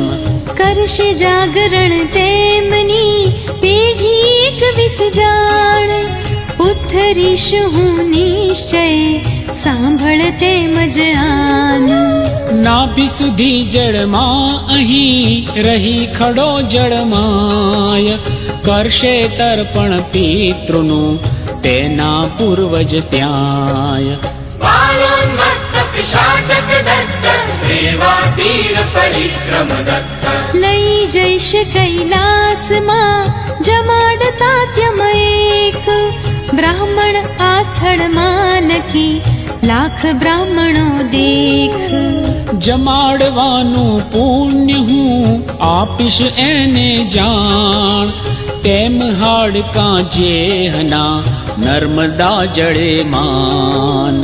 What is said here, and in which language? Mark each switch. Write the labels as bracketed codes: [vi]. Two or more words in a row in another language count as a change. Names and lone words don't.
[gu] કરશે જાગરણ તેમની પેઢી 21 જાણ, ઉથરીશ હું નિશ્ચય સાંભળ તેમજ આન. નાભી સુધી જળમાં અહીં રહી ખડો જળમાય, કરશે તર્પણ પિતૃનું તેના પૂર્વજ ત્યાંય. [sa] बालोन्मत्त पिशाचक दत्त देवातीर परिक्रम दत्त. [gu] લઈ જઈશ કૈલાસમાં જમાડતા ત્યમ એક, બ્રાહ્મણ આ સ્થળમાં નકી લાખ બ્રાહ્મણો દેખ. જમાડવાનું પુણ્ય હું આપીશ એને જાણ, તેમ હાડકાં જેહના નર્મદા જળે માન.